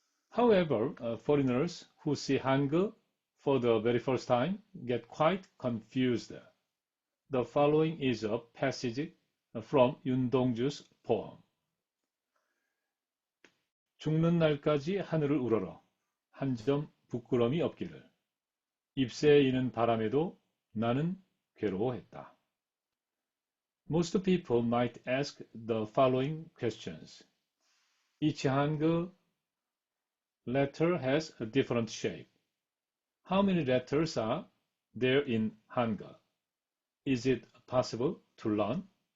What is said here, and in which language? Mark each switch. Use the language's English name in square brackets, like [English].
[English] However, foreigners who see Hangul for the very first time get quite confused. The following is a passage from 윤동주's poem. [Korean] 죽는 날까지 하늘을 우러러 한 점 부끄럼이 없기를. 잎새에 이는 바람에도 나는 괴로워했다. [English] Most people might ask the following questions. Each Hangul letter has a different shape. How many letters are there in Hangul? Is it possible to learn?